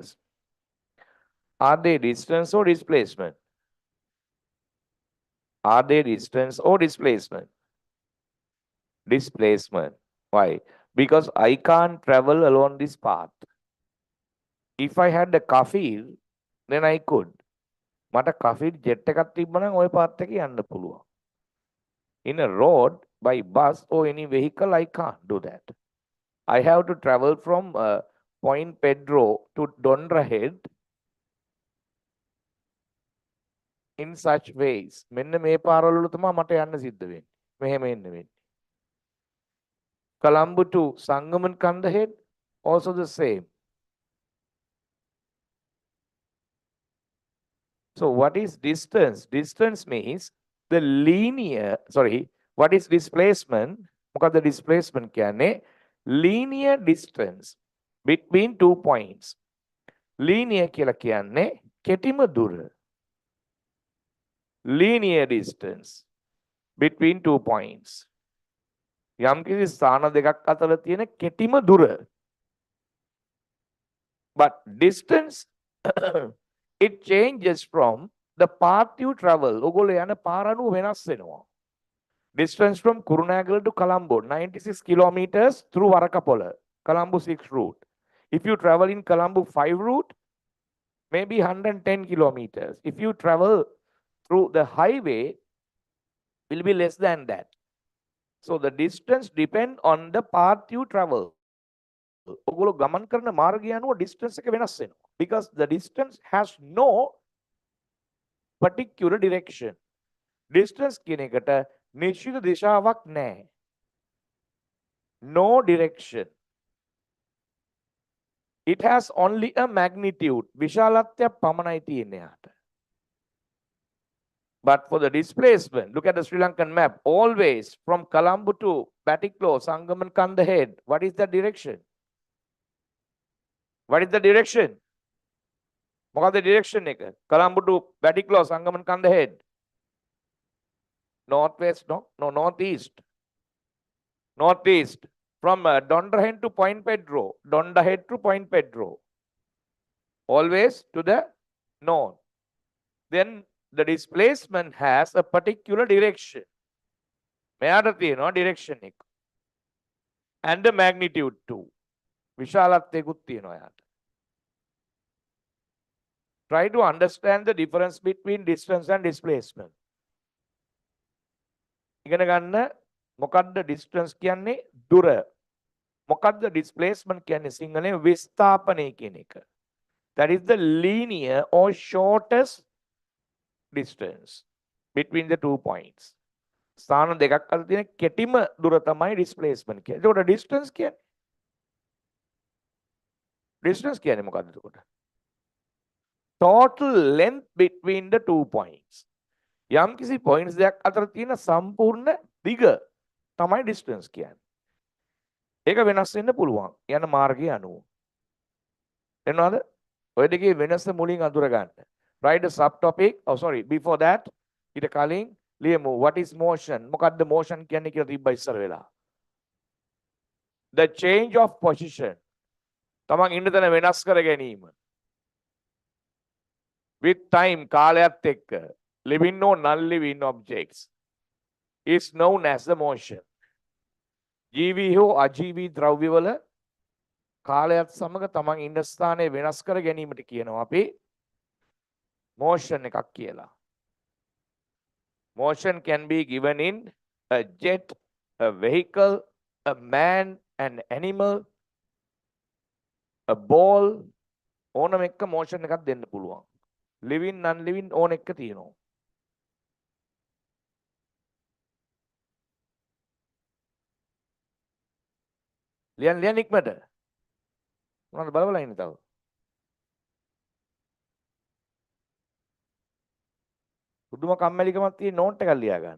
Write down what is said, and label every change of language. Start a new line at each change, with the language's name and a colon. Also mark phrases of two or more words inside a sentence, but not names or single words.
English: Are they distance or displacement? Are they distance or displacement? Displacement. Why? Because I can't travel along this path. If I had a kafir, then I could.
Sinhala: මට කෆීර් ජෙට් එකක් තිබ්බනම් ওই පාත් එකේ යන්න පුළුවන්.
English: In a road, by bus or any vehicle, I can't do that. I have to travel from Point Pedro to Dondra Head in such ways.
Sinhala: මෙන්න මේ පාරවල තමයි මට යන්න සිද්ධ වෙන්නේ. මෙහෙම එන්න වෙන්නේ.
English: Colombo to Sangaman Kanda Head, also the same. So what is distance? Distance means the linear, sorry, what is displacement?
Sinhala: මොකද displacement කියන්නේ
English: linear distance between two points.
Sinhala: Linear කියලා කියන්නේ කෙටිම දුර.
English: Linear distance between two points.
Sinhala: යම්කිසි ස්ථාන දෙකක් අතර තියෙන කෙටිම දුර.
English: But distance it changes from the path you travel.
Sinhala: ඔගොල්ලෝ යන පාර අනුව වෙනස් වෙනවා.
English: Distance from Kurunagala to Colombo 96 kilometers through Varakapola, Colombo 6 route. If you travel in Colombo 5 route, maybe 110 kilometers. If you travel through the highway, will be less than that. So the distance depend on the path you travel.
Sinhala: ඔගොල්ලෝ ගමන් කරන මාර්ගය අනුව distance එක වෙනස් වෙනවා.
English: Because the distance has no particular direction.
Sinhala: Distance කියන එකට නිශ්චිත දිශාවක් නැහැ.
English: No direction. It has only a magnitude.
Sinhala: විශාලත්වයක් පමණයි තියෙන්නේ යාට.
English: But for the displacement, look at the Sri Lankan map. Always from Colombo to Batiklo, Sangaman Kanda head. What is the direction? What is the direction?
Sinhala: මොකක්ද direction එක?
English: Colombo to Batiklo, Sangaman Kanda head. Northwest, no, northeast. Northeast. From Dondahead to Point Pedro. Dondahead to Point Pedro. Always to the north. Then the displacement has a particular direction.
Sinhala: මෙයාට තියෙනවා direction එක.
English: And the magnitude too.
Sinhala: විශාලත්වයකුත් තියෙනවා යාට.
English: Try to understand the difference between distance and displacement.
Sinhala: ඉගෙන ගන්න මොකද්ද distance කියන්නේ දුර. මොකද්ද displacement කියන්නේ සිංහලෙන් විස්ථාපනය කියන එක.
English: That is the linear or shortest distance between the two points.
Sinhala: ස්ථාන දෙකක් අතර තියෙන කෙටිම දුර තමයි displacement කියන්නේ. ඒකට distance කියන්නේ. Distance කියන්නේ මොකද්ද එතකොට?
English: Total length between the two points.
Sinhala: යම්කිසි points දෙකක් අතර තියෙන සම්පූර්ණ දිග තමයි distance කියන්නේ. ඒක වෙනස් වෙන්න පුළුවන් යන මාර්ගය අනුව. එනවාද? ඔය දෙකේ වෙනස මුලින් අඳුර ගන්න.
English: Write the subtopic. Oh, sorry. Before that,
Sinhala: ඊට කලින් ලියමු.
English: What is motion?
Sinhala: මොකද්ද motion කියන්නේ කියලා තිබ්බා ඉස්සර වෙලා.
English: The change of position.
Sinhala: තමන් ඉන්න තැන වෙනස් කර ගැනීම.
English: With time,
Sinhala: කාලයත් එක්ක
English: living or non-living objects is known as the motion.
Sinhala: ජීවී හෝ අජීවී ද්‍රව්‍යවල කාලයත් සමග තමන් ඉන්න ස්ථානය වෙනස් කර ගැනීමට කියනවා අපි motion එකක් කියලා.
English: Motion can be given in a jet, a vehicle, a man, an animal, a ball.
Sinhala: ඕනම එක motion එකක් දෙන්න පුළුවන්.
English: Living, non-living
Sinhala: ඕන එක තියෙනවා. ලියන්න ඉක්මනට. මොනවද බලවලා ඉන්නේ තව? පුදුම කම්මැලිකමක් තියෙන නෝට් එකක් ලියා ගන්න.